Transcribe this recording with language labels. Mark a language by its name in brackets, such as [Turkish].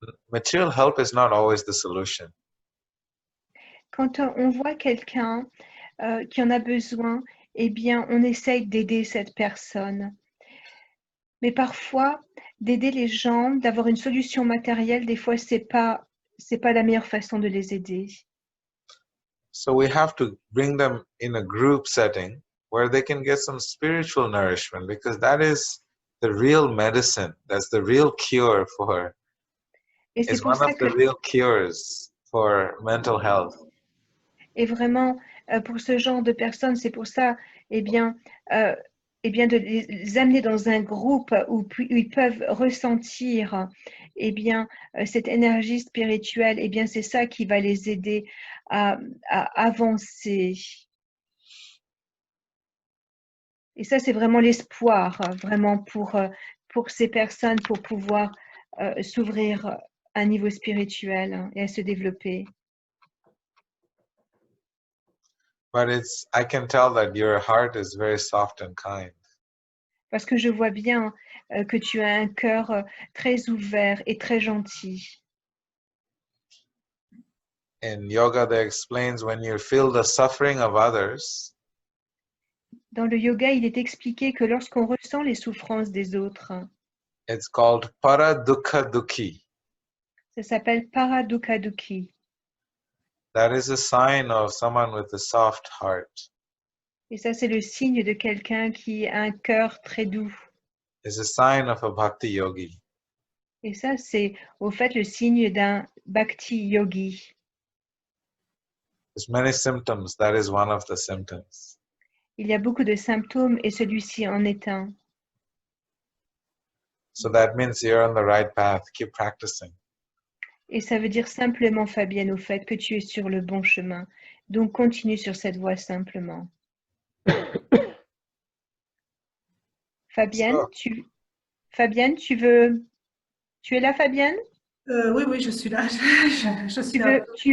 [English] Material help is not always the solution. [French] Quand on voit quelqu'un qui en a besoin, eh bien, on essaye d'aider cette personne. Mais parfois, d'aider les gens, d'avoir une solution matérielle, des fois, c'est pas la meilleure façon de les aider. [English] So we have to bring them in a group setting where they can get some spiritual nourishment, because that is the real medicine. That's the real cure for. It's one of the real cures for mental health. [French] Et vraiment, pour ce genre de personnes, c'est pour ça, eh bien, de les amener dans un groupe où ils peuvent ressentir, eh bien, cette énergie spirituelle. Eh bien, c'est ça qui va les aider à avancer. Et ça, c'est vraiment l'espoir, vraiment pour ces personnes, pour pouvoir s'ouvrir à un niveau spirituel et à se développer. [English] But I can tell that your heart is very soft and kind. [French] Parce que je vois bien que tu as un cœur très ouvert et très gentil. [English] In yoga, they explains when you feel the suffering of others, [French] Dans le yoga, il est expliqué que lorsqu'on ressent les souffrances des autres, [English] it's called para dukkha dukhi. [French] ça s'appelle paradukha-dukhi. [English] That is a sign of someone with a soft heart. [French] Et ça, c'est le signe de quelqu'un qui a un cœur très doux. [English] It's a sign of a bhakti yogi. [French] Et ça, c'est au fait le signe d'un bhakti yogi. [English] There's many symptoms. That is one of the symptoms. [French] Il y a beaucoup de symptômes et celui-ci en est un. [English] So that means you're on the right path. Keep practicing. [French] Et ça veut dire simplement, Fabienne, au fait que tu es sur le bon chemin. Donc, continue sur cette voie simplement. Fabienne, [English] So, [French] Fabienne, tu es là, Fabienne? Oui, je suis là. Je suis là.